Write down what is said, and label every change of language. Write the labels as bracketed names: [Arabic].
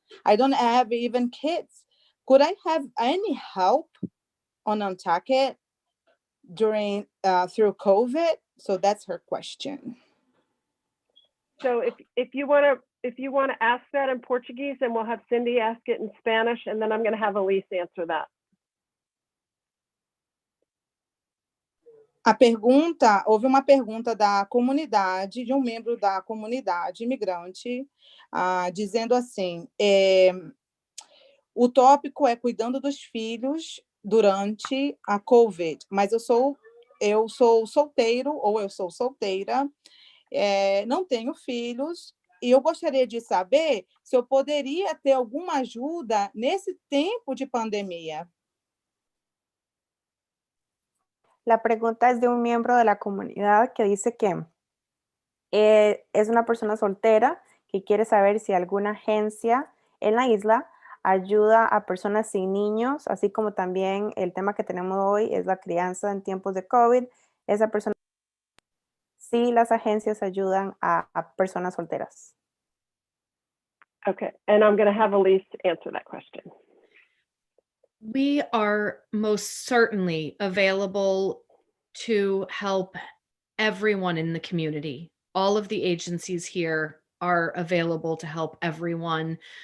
[English] I don't have even kids. Could I have any help on Nantucket through COVID? So that's her question. So if you want to ask that in Portuguese, then we'll have Cindy ask it in Spanish, and then I'm going to have Elise answer that. [Portuguese] Houve uma pergunta da comunidade, de um membro da comunidade imigrante, dizendo assim, o tópico é cuidando dos filhos durante a COVID, mas eu sou eu sou solteiro ou eu sou solteira, não tenho filhos, e eu gostaria de saber se eu poderia ter alguma ajuda nesse tempo de pandemia. [Spanish] La pregunta es de un miembro de la comunidad que dice que es una persona soltera que quiere saber si alguna agencia en la isla ayuda a personas sin niños, así como también el tema que tenemos hoy es la crianza en tiempos de COVID. Esa persona, sí, las agencias ayudan a personas solteras. [English] Okay, and I'm going to have Elise answer that question. We are most certainly available to help everyone in the community. All of the agencies here are available to help everyone.